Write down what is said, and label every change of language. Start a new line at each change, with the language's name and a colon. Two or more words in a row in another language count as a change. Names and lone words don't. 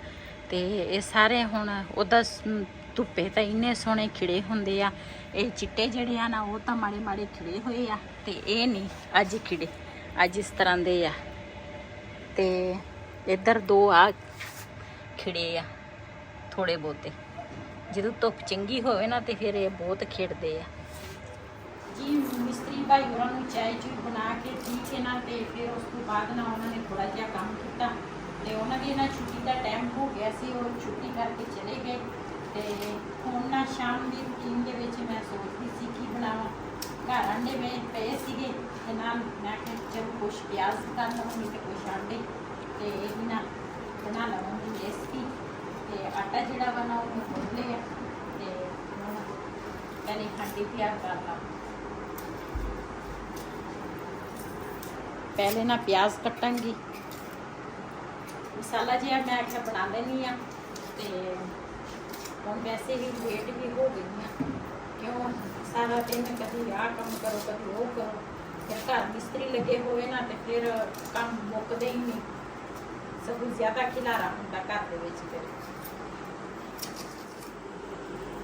Punjabi: ਤੇ ਇਹ ਸਾਰੇ ਹੁਣ ਉਦਾ ਧੁੱਪੇ ਤਾਂ ਇੰਨੇ ਸੋਹਣੇ ਖਿੜੇ ਹੁੰਦੇ ਆ। ਇਹ ਚਿੱਟੇ ਜਿਹੜੇ ਆ ਨਾ ਉਹ ਤਾਂ ਮਾੜੇ ਮਾੜੇ ਖਿੜੇ ਹੋਏ ਆ ਤੇ ਇਹ ਨਹੀਂ ਅੱਜ ਖਿੜੇ ਅੱਜ ਇਸ ਤਰ੍ਹਾਂ ਦੇ ਆ। ਤੇ ਇੱਧਰ 2 ਆ ਖਿੜੇ ਆ ਥੋੜ੍ਹੇ ਬਹੁਤੇ। ਜਦੋਂ ਧੁੱਪ ਚੰਗੀ ਹੋਵੇ ਨਾ ਤੇ ਫਿਰ ਇਹ ਬਹੁਤ ਖਿੜਦੇ ਆ। ਜੀ ਮਿਸਤਰੀ ਭਾਈ ਹੋਰਾਂ ਨੂੰ ਚਾय ਚੂਹ ਬਣਾ ਕੇ ਠੀਕ ਹੈ ਨਾ ਤੇ ਫਿਰ ਉਸ ਤੋਂ ਬਾਅਦ ਨਾ ਉਹਨਾਂ ਨੇ ਥੋੜਾ ਜਿਹਾ ਕੰਮ ਕੀਤਾ ਤੇ ਉਹਨਾਂ ਦੀ ਨਾ ਛੁੱਟੀ ਦਾ ਟਾਈਮ ਹੋ ਗਿਆ ਸੀ। ਉਹ ਛੁੱਟੀ ਕਰਕੇ ਚਲੇ ਗਏ। ਤੇ ਹੁਣ ਨਾ ਸ਼ਾਮ ਦੀ ਰੂਟੀਨ ਦੇ ਵਿੱਚ ਮੈਂ ਸੋਚਦੀ ਸੀ ਕੀ ਬਣਾਵਾਂ। ਘਰ ਆਂਡੇ ਪਏ ਸੀਗੇ ਤੇ ਨਾਲ ਮੈਂ ਕਿਹਾ ਚਲੋ ਕੁਛ ਪਿਆਜ਼ ਕਰ ਲਵਾਂਗੀ ਤੇ ਕੁਛ ਆਂਡੇ ਤੇ ਇਹ ਨਾ ਬਣਾ ਲਵਾਂਗੀ ਰੈਸਪੀ। ਤੇ ਆਟਾ ਜਿਹੜਾ ਵਾ ਨਾ ਉਹ ਗੁੰਦ ਲਿਆ ਤੇ ਪਹਿਲੇ ਹਾਂਡੀ ਤਿਆਰ ਕਰ ਲਾ। ਪਹਿਲੇ ਨਾ ਪਿਆਜ਼ ਕਟਾਂਗੀ ਮਸਾਲਾ ਜਿਹਾ ਮੈਂ ਆਖਿਆ ਬਣਾ ਲੈਣੀ ਆ। ਤੇ ਹੁਣ ਵੈਸੇ ਭੀ ਲੇਟ ਭੀ ਹੋ ਗਈ ਆ ਕਿਉਂ ਸਾਰਾ ਦਿਨ ਕਭੀ ਆ ਕੰਮ ਕਰੋ ਕਭੀ ਉਹ ਕਰੋ। ਫਿਰ ਘਰ ਮਿਸਤਰੀ ਲੱਗੇ ਹੋਏ ਨਾ ਤੋ ਫਿਰ ਕੰਮ ਮੁੱਕਦੇ ਹੀ ਨਹੀਂ। ਸਗੋਂ ਜ਼ਿਆਦਾ ਖਿਲਾਰਾ ਹੁੰਦਾ ਘਰ ਦੇ ਵਿੱਚ।